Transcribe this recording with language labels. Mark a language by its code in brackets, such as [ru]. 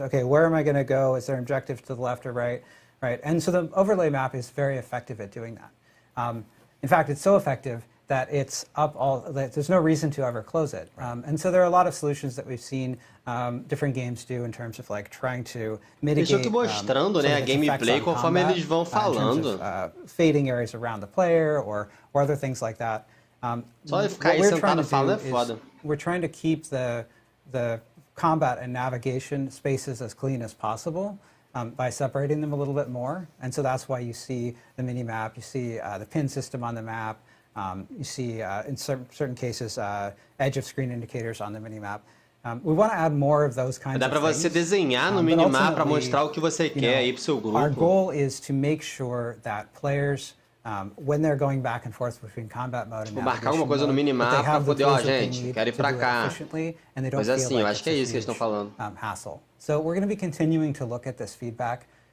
[en] Okay, where am I going to go? Is there an objective to the left or right? Right? And so the overlay map is very effective at doing that. In fact, it's so effective that it's up there's no reason to ever close it. And so there are a lot of solutions that we've seen different games do in terms of like trying to mitigate [pt] Eles vão mostrando, né, a gameplay conforme eles vão falando. [en] Fading areas around the player or other things like that. [pt] Só ficar aí sentado falando é foda. [en] We're trying to keep the combat and navigation spaces as clean as possible. By separating them a little bit more. And so that's why you see the mini-map, you see the pin system on the map, you see, in certain cases, edge of screen indicators on the mini-map. We want to add more of those kinds of things. [pt] Dá para você desenhar no minimap para mostrar o que você quer aí pro seu grupo. [en] Our goal is to make sure that players, when they're going back and forth between combat mode and [pt] marcar alguma coisa no minimap para poder, ó, gente, quero ir para cá. Mas assim, eu acho que é isso que eles estão falando. [en] Hassle. So we're going to be continuing to look at this feedback.